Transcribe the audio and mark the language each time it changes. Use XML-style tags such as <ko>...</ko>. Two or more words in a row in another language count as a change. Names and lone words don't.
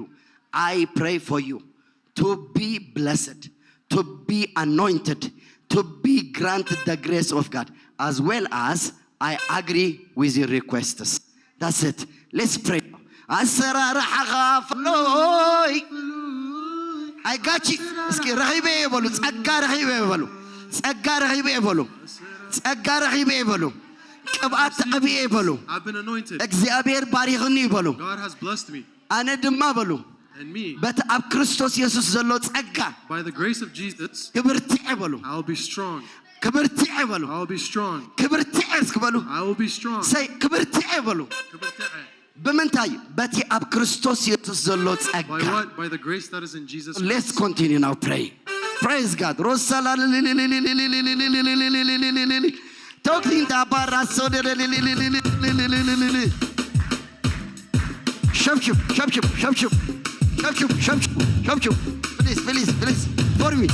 <en>I pray for you to be blessed, to be anointed, to be granted the grace of God, as well as I agree with your requests. That's it. Let's pray. I got you.</en> <ti>እስኪ ረሂበ ይበሉ ጸጋ ረሂበ ይበሉ ጸጋ ረሂበ ይበሉ ጸጋ ረሂበ ይበሉ ቅብአት ተቀብየ ይበሉ</ti> <en>I've been anointed.</en> <ti>እግዚአብሔር ባሪኽኒ ይበሉ</ti> <en>God has blessed me</en> <ti>ኣነ ድማ በሉ</ti> <en>and me.</en> <ti>በቲ ኣብ ክርስቶስ ኢየሱስ ዘሎ ጸጋ</ti> <en>By the grace of Jesus,</en> <ti>ክብርትዕ ይበሉ</ti> <en>I'll be strong.</en> <ti>ክብርትዕ ይበሉ</ti> <en>I'll be strong.</en> <ti>ክብርትዕ እስክበሉ</ti> <en>I will be strong.</en> <ti>ሰይ ክብርትዕ ይበሉ በመንታይ በቲ አብ ክርስቶስ ኢየሱስ ዘሎ ጸጋ</ti> <en>By what? By the grace that is in Jesus Christ. Let's continue now pray. Praise God. Rosala talking to barra so shop. Please. For me.</en>